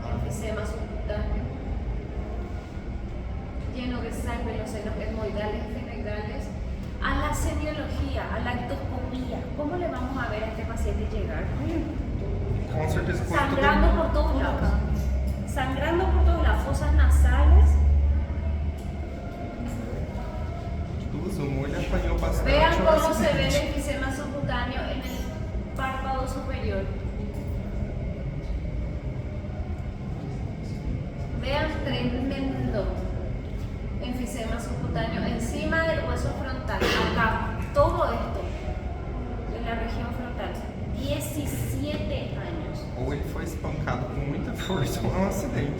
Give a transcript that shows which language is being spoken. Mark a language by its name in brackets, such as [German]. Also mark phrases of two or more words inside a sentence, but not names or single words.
[Spanish] enfisema subcutáneo, lleno de sangre en los senos etmoidales y fenoidales, a la semiología, a la ectoscopía. ¿Cómo le vamos a ver a este paciente llegar? [Portuguese] Com certeza foi [Spanish] Sangrando [Portuguese] tudo. [Spanish] por todos lados. Sangrando por todos lados, fosas nasales. [Portuguese] O molho apanhou bastante. [Spanish] Vean [Portuguese] o [Spanish] cómo se [Portuguese] acidente. [Spanish] ve el enfisema subcutáneo en el párpado superior. Vean tremendo enfisema subcutáneo encima del hueso frontal. Acá, todo esto en la región frontal. 17 años. [Portuguese] Ou ele foi espancado com muita força ou é um acidente.